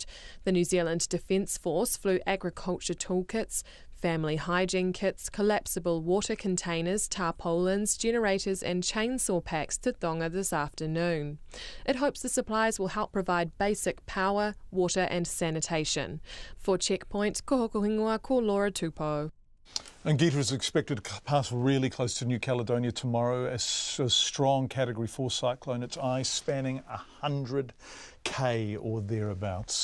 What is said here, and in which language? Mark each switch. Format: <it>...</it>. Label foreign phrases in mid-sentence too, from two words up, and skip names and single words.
<en>The New Zealand Defence Force flew agriculture toolkits, family hygiene kits, collapsible water containers, tarpaulins, generators and chainsaw packs to Tonga this afternoon. It hopes the supplies will help provide basic power, water and sanitation. For Checkpoint,</en> <to>ko hoko hingoa ko Laura Tupou.</to> <en>And Gita is expected to pass really close to New Caledonia tomorrow as a strong Category 4 cyclone. Its eye spanning 100 km or thereabouts.</en>